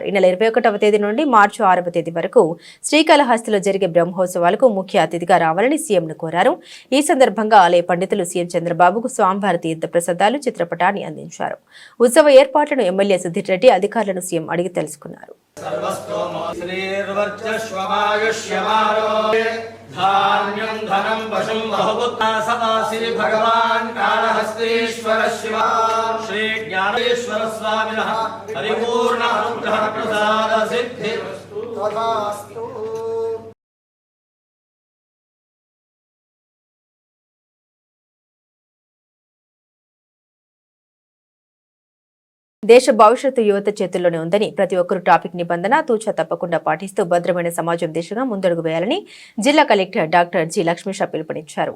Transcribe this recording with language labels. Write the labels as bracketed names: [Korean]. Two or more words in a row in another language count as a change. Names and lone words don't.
[Telugu] ఈ నెల 21వ తేదీ నుండి మార్చి 6వ తేదీ వరకు శ్రీకాళహస్తిలో జరిగే బ్రహ్మోత్సవాలకు ముఖ్య అతిథిగా రావాలని సీఎంను కోరారు. ఈ సందర్భంగా ఆలయ పండితులు సీఎం చంద్రబాబుకు స్వామివారి తీర్థ ప్రసాదాలు, చిత్రపటాన్ని అందించారు. ఉత్సవ ఏర్పాట్లను ఎమ్మెల్యే సుధీర్ రెడ్డి అధికారులను సీఎం అడిగి తెలుసుకున్నారు. [Sanskrit] धान्यं धनं पशुं बहुपुत्रा सदा श्री भगवान् कालहस्तीश्वर शिव श्री ज्ञानेश्वर स्वामिनः परिपूर्ण अनुग्रह प्रसाद सिद्धिरस्तु तथास्तु. [Telugu] దేశ భవిష్యత్తు యువత చేతుల్లోనే ఉందని ప్రతి ఒక్కరూ ట్రాఫిక్ నిబంధన తూచా తప్పకుండా పాటిస్తూ భద్రమైన సమాజం దిశగా ముందడుగు వేయాలని జిల్లా కలెక్టర్ డాక్టర్ జి లక్ష్మీషా పిలుపునిచ్చారు.